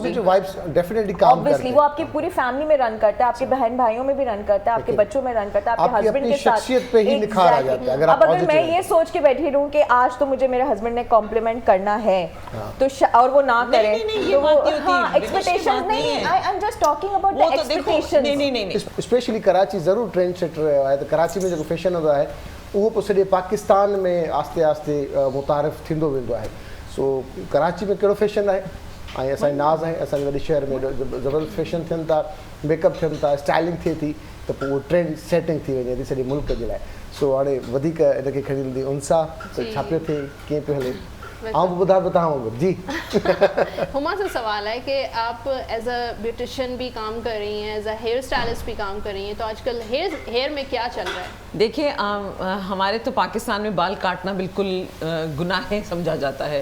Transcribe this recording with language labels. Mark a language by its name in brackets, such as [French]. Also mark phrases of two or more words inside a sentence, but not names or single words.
[English] positive vibes definitely [Urdu] کام کرتے ہیں. اوبویسلی وہ آپ کی پوری فیملی میں رن کرتا ہے، آپ کے بہن بھائیوں میں بھی رن کرتا ہے، آپ کے بچوں میں رن کرتا ہے، آپ کے ہزبینڈ کے ساتھ شخصیت پہ ہی نکھار آ جاتا ہے. اگر اب اگر میں یہ سوچ کے بیٹھی رہوں کہ آج تو مجھے میرے ہزبینڈ نے کمپلیمنٹ کرنا ہے تو اور وہ نہ کریں، تو وہ ایکسپیکٹیشنز نہیں ہے. [English] I am just talking about the expectations. [Sindhi] स्पेशली कराची जरूर [English] trend set [Sindhi] रहियो आहे, त कराची में जो फैशन होंदो आहे उहो पोइ सॼे पाकिस्तान में आस्ते आस्ते मुतारिफ़ थींदो वेंदो आहे। सो कराची में कहिड़ो फैशन आहे, ऐं असांजी नाज़ आहे, असांजे वॾे शहर में ज़बरदस्त फैशन थियनि था, मेकअप थियनि था, स्टाइलिंग थिए थी, त पोइ उहो [English] trend setting [Sindhi] थी वञे थी सॼे मुल्क जे लाइ। सो हाणे वधीक इनखे खणी ईंदी उनसा छा पियो थिए, कीअं पियो हले, [Urdu] آپ بتاؤں جی. ہما سے سوال ہے کہ آپ [English] as a beautician [Urdu] بھی کام کر رہی ہیں, [English] as a hair stylist [Urdu] بھی کام کر رہی ہیں، تو آج کل ہیئر میں کیا چل رہا ہے? دیکھیے ہمارے تو پاکستان میں بال کاٹنا بالکل گناہ سمجھا جاتا ہے.